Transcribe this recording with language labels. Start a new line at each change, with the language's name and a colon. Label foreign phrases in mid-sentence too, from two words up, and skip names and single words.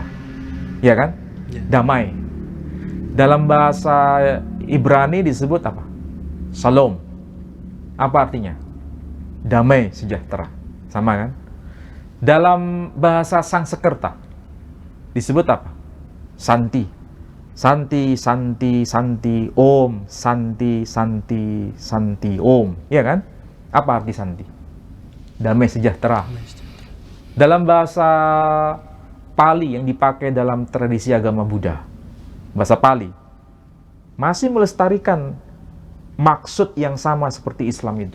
Indonesian: Ya kan? Ya. Damai. Dalam bahasa Ibrani disebut apa? Shalom. Apa artinya? Damai sejahtera. Sama kan? Dalam bahasa Sanskerta disebut apa? Santi.
Sanskrit: Santi, Santi, Santi, Om, Santi, Santi, Santi, Om.
Indonesian: Ya kan? Apa arti Santi? Damai sejahtera. Dalam bahasa Pali yang dipakai dalam tradisi agama Buddha, bahasa Pali, masih melestarikan maksud yang sama seperti Islam itu.